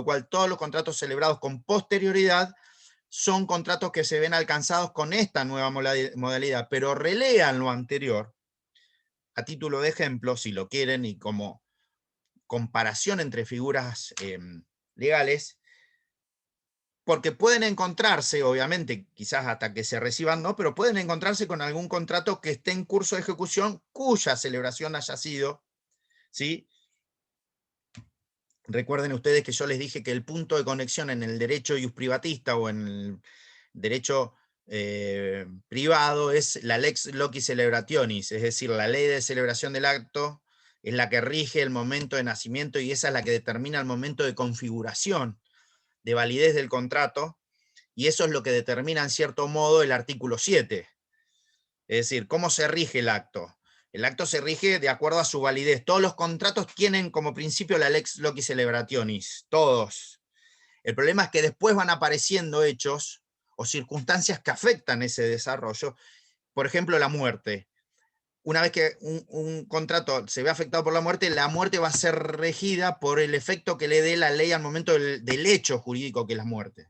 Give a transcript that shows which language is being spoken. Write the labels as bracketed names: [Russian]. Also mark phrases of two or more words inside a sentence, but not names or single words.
[Spanish] cual todos los contratos celebrados con posterioridad son contratos que se ven alcanzados con esta nueva modalidad, pero relean lo anterior a título de ejemplo, si lo quieren, y como comparación entre figuras legales, porque pueden encontrarse, obviamente, quizás hasta que se reciban, no, pero pueden encontrarse con algún contrato que esté en curso de ejecución cuya celebración haya sido, ¿sí? Recuerden ustedes que yo les dije que el punto de conexión en el derecho iusprivatista o en el derecho privado es la [Latin] lex loci celebrationis, [Spanish] es decir, la ley de celebración del acto es la que rige el momento de nacimiento y esa es la que determina el momento de configuración, de validez del contrato, y eso es lo que determina en cierto modo el artículo 7. Es decir, ¿cómo se rige el acto? El acto se rige de acuerdo a su validez. Todos los contratos tienen como principio la [Latin] lex loci celebrationis, [Spanish] todos. El problema es que después van apareciendo hechos o circunstancias que afectan ese desarrollo. Por ejemplo, la muerte. Una vez que un contrato se ve afectado por la muerte va a ser regida por el efecto que le dé la ley al momento del hecho jurídico que es la muerte.